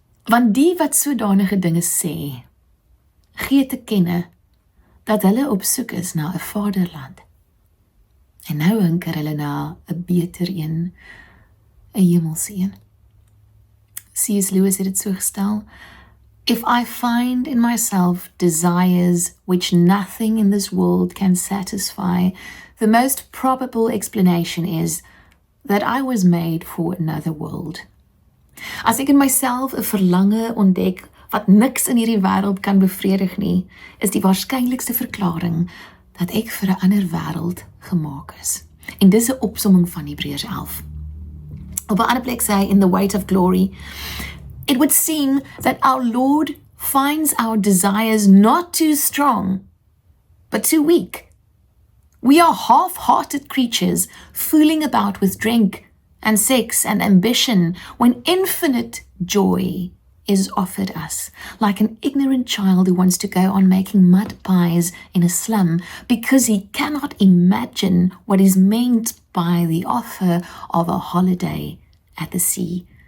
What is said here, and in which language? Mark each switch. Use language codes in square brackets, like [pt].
[af] Want die wat sodanige dinge sê, gee te kenne dat hulle op soek is na 'n vaderland. En nou hinker hulle na 'n beter een, 'n hemelse een. C.S. [en] Lewis [af] het dit so gestel, [en] if I find in myself desires which nothing in this world can satisfy, the most probable explanation is that I was made for another world. [af] As ek in myself 'n verlange ontdek wat niks in hierdie wêreld kan bevredig nie, is die waarskynlikste verklaring dat ek vir 'n ander wêreld gemaak is. En dis 'n opsomming van Hebreërs 11. Op 'n ander plek sê hy in [en] The Weight of Glory, it would seem that our Lord finds our desires not too strong, but too weak. We are half-hearted creatures fooling about with drink and sex and ambition when infinite joy is offered us, like an ignorant child who wants to go on making mud pies in a slum because he cannot imagine what is meant by the offer of a holiday at the sea.